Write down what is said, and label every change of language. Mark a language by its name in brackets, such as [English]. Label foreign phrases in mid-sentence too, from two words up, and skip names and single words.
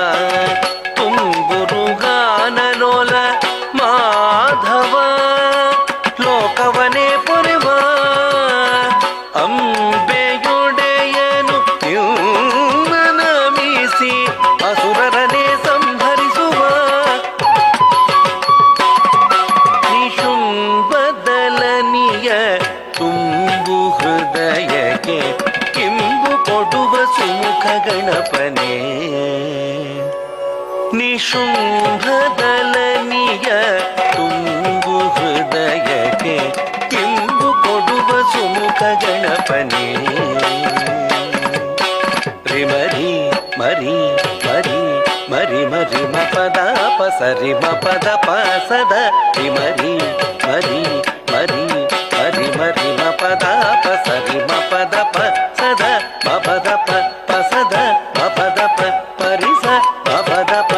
[Sanskrit] ತುಂಬುರುಗಾನಲೋಲ ಮಾಧವ [Kannada] ಲೋಕವನೇ ಪೊರೆವ ಅಂಬೆಯೊಡೆಯನು ನಿನ್ನ ನಮಿಸಿ ಅಸುರರನೇ ಸಂಹರಿಸುವ ನಿಶುಂಭದಲನಿಯ ತುಂಬು ಹೃದಯಕ್ಕೆ ಕಿಂಬು ಕೊಡುವ ಸುಮುಖ ಗಣಪನೇ. ನಿಶುಂಭದಲನಿಯ ತುಂಬು ಹೃದಯಕ್ಕೆ ಕಿಂಬು ಕೊಡುವ ಸುಮುಖ ಗಣಪನೇ. ರಿಮರಿ ಮರಿ ಮರಿ ಮರಿ ಮರಿ ಮ ಪದ ಪ ಸರಿ ಮ ಪದ ಪ ಸದ ರಿ ಮರಿ ಮರಿ ಮರಿ ಮರಿ ಮರಿ ಮ ಪದ ಪ ಸರಿ ಮ ಪದ ಪ ಸದ ಮ ಪದ ಪ ಪ ಸದ ಮ ಪದ ಪ ಪರಿ ಸ ಮ ಪದ ಪ